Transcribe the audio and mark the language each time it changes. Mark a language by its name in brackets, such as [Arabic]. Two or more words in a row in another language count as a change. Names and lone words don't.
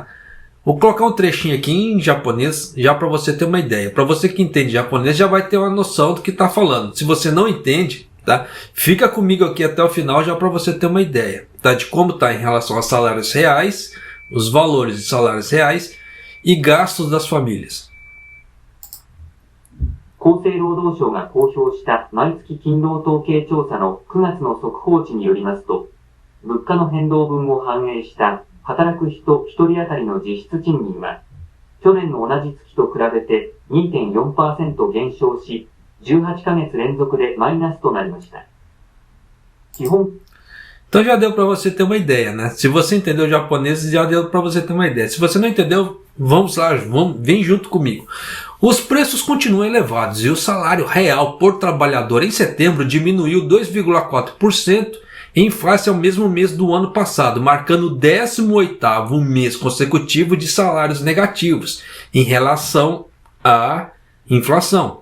[Portuguese] Vou colocar um trechinho aqui em japonês, já para você ter uma ideia. Para você que entende japonês, já vai ter uma noção do que está falando. Se você não entende, tá? Fica comigo aqui até o final, já para você ter uma ideia, tá? De como está em relação a salários reais, os valores de salários reais e gastos das famílias. [Japanese] 厚生労働省が公表した毎月勤労統計調査の9月の速報値によりますと、物価の変動分を反映した働く人1人当たりの実質賃金は、去年の同じ月と比べて 2.4% 減少し、18ヶ月連続でマイナスとなりました。 [Portuguese] Então já deu para você ter uma ideia, né? Se você entendeu japonês, já deu para você ter uma ideia. Se você não entendeu, vamos lá, vem junto comigo. Os preços continuam elevados e o salário real por trabalhador em setembro diminuiu 2,4% em face ao mesmo mês do ano passado, marcando o 18º mês consecutivo de salários negativos em relação à inflação.